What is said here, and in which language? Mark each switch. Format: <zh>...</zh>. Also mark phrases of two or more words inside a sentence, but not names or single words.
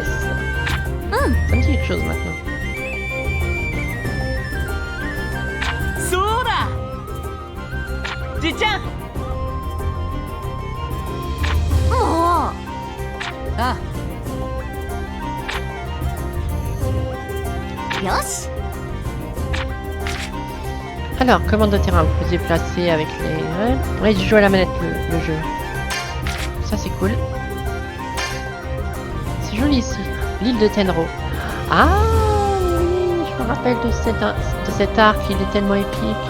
<fr>Ça me dit quelque chose maintenant.</fr> <ja>そうだじっちゃんもうあよし。</ja> <fr>Alors, commande de terrain, vous pouvez déplacer avec les... Ouais, je joue à la manette le jeu. Ça c'est cool. C'est joli ici. L'île de Tenro. Ah oui, je me rappelle de cet arc, il est tellement épique.</fr>